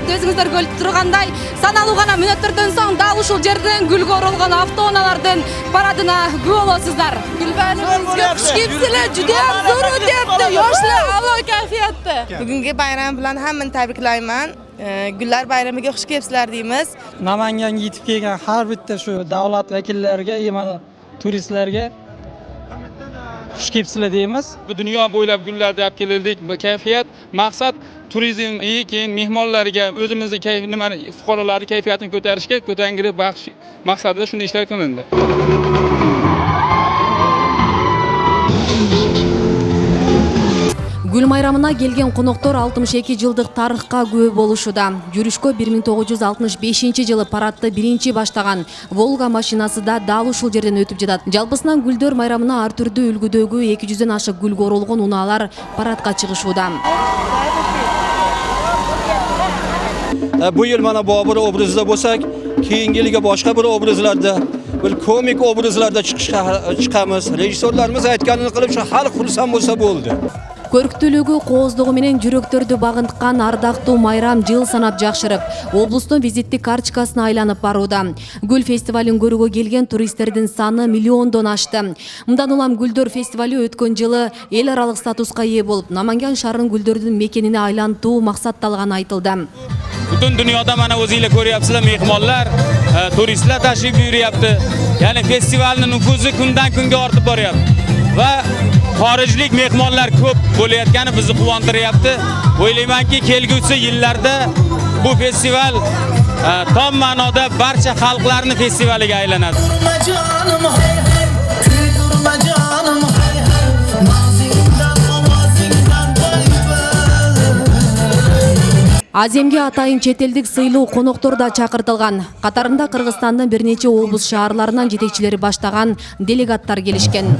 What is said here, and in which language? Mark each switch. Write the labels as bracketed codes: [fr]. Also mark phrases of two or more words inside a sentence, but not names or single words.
[ky] Өзүңүздөр көрүп тургандай, саналуу гана мүнөттөрдөн соң дал ушул жерден гүлгө оролгон автоунаалардын парадына күбө болосуздар. [uz] Gülbarımızga xush kelibsizlar, juda ham zo'r o'tyapti. Yoshlar a'lo kayfiyatda. Bugungi bayram bilan hammani tabriklayman. Gullar bayramiga xush kelibsizlar deymiz. Namanganga yetib kelgan har bitta shu davlat vakillariga, turistlarga xush kelibsizlar deymiz. Bu dunyo bo'ylab gullarni olib keldik. Bu kayfiyat, maqsad turizm, keyin mehmonlarga o'zimizni fuqarolarni kayfiyatini ko'tarishga, ko'tankirib baxsh maqsadida shunday ishlar qilindi. [ky] Гүл майрамына келген коноктор 62 жылдык тарыхка күбө болушуда. Жүрүшкө 1965-жылы парадты биринчи баштаган Волга машинасы да дал ушул жерден өтүп жатат. Жалпысынан гүлдөр майрамына ар түрдүү үлгүдөгү 200дөн ашык гүлгө оролгон унаалар парадка чыгышууда. [uz] Bu yıl mana Bobur obrazida bo'lsak, keyingi yilga boshqa bir obrazlarda, bir komik obrazlarda chiqamiz. Rejissyorlarimiz aytganini qilib shu xalq xursand bo'lsa bo'ldi. [ky] Көрктүүлүгү, кооздугу менен жүрөктөрдү багынткан ардактуу майрам жыл санап жакшырып, облустун визиттик карточкасына айланып барууда. Гүл фестивалин көрүүгө келген туристтердин саны миллиондон ашты. Мындан улам гүлдөр фестивали өткөн жылы эл аралык статуска ээ болуп, Наманган шаарынын гүлдөрдүн мекенине айлантуу максатталганы айтылды. [uz] Butun dunyoda mana o'zingizlar ko'ryapsizlar, mehmonlar, turistlar tashrif buyuryapti. Ya'ni festivalning nufuzi kundan kunga ortib boryapti. Va xorijlik mehmonlar ko'p bo'layotgani bizni quvontiryapti. O'ylaymanki, kelgusi yillarda bu festival tom ma'noda barcha xalqlarning festivaliga aylanadi. [ky] Аземге атайын чет элдик сыйлуу коноктор да чакыртылган. Катарында Кыргызстандын бир нече облус шаарларынан жетекчилери баштаган делегаттар келишкен.